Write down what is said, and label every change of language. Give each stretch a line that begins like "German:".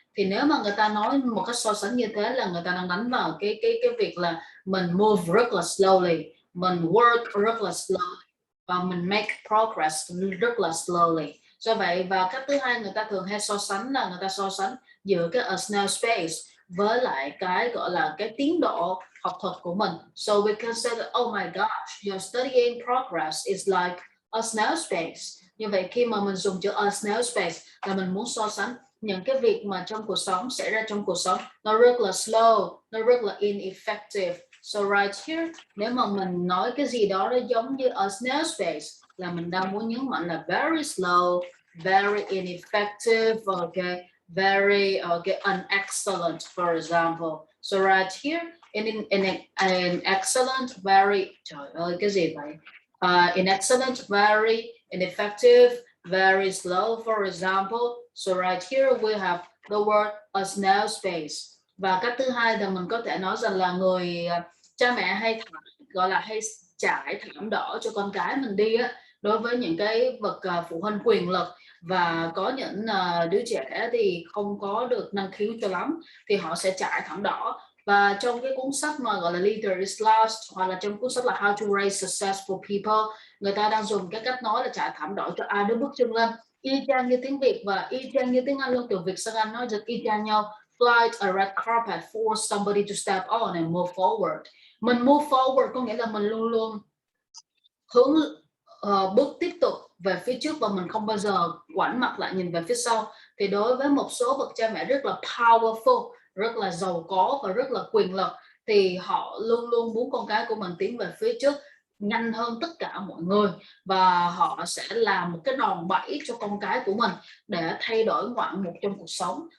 Vietnamese: Thì nếu mà người ta nói một cách so sánh như thế là người ta đang đánh vào cái việc là mình move rất là slowly, mình work rất là slowly, và mình
English: make progress
Vietnamese: rất là slowly. Do vậy, và cách thứ hai người ta thường hay so sánh là người ta so sánh giữa cái
English: a snail space
Vietnamese: với lại cái gọi là cái tiến độ học thuật của mình.
English: So we can say that, oh my gosh, your studying progress is like a snail space.
Vietnamese: Như vậy khi mà mình dùng chữ
English: a snail space
Vietnamese: là mình muốn so sánh những cái việc mà trong cuộc sống xảy ra trong cuộc sống nó rất là slow, nó rất là ineffective.
English: So right here,
Vietnamese: nếu mà mình nói cái gì đó nó giống như
English: a snail space
Vietnamese: là mình đang muốn nhấn mạnh là
English: very slow, very ineffective, okay, very unexcellent, for example. So right here, in excellent, very,
Vietnamese: trời ơi cái gì vậy?
English: In excellent, very ineffective, very slow, for example. So right here we have the word a snail space.
Vietnamese: Và cách thứ hai là mình có thể nói rằng là người cha mẹ hay gọi là hay trải thảm đỏ cho con cái mình đi á, đối với những cái bậc phụ huynh quyền lực, và có những đứa trẻ thì không có được năng khiếu cho lắm, thì họ sẽ trải thảm đỏ. Và trong cái cuốn sách mà gọi là Leader is Last, hoặc là trong cuốn sách là How to Raise Successful People, người ta đang dùng cái cách nói là trải thảm đỏ cho ai đó bước chân lên, y chang như tiếng Việt và y chang như tiếng Anh luôn, từ Việt sang Anh nói rất y chang nhau.
English: Flight a red carpet for somebody to step on and move forward.
Vietnamese: Mình
English: move forward
Vietnamese: có nghĩa là mình luôn luôn hướng bước tiếp tục về phía trước, và mình không bao giờ ngoảnh mặt lại nhìn về phía sau. Thì đối với một số bậc cha mẹ rất là powerful, rất là giàu có và rất là quyền lực, thì họ luôn luôn muốn con cái của mình tiến về phía trước nhanh hơn tất cả mọi người, và họ sẽ làm một cái đòn bẩy cho con cái của mình để thay đổi ngoạn mục trong cuộc sống.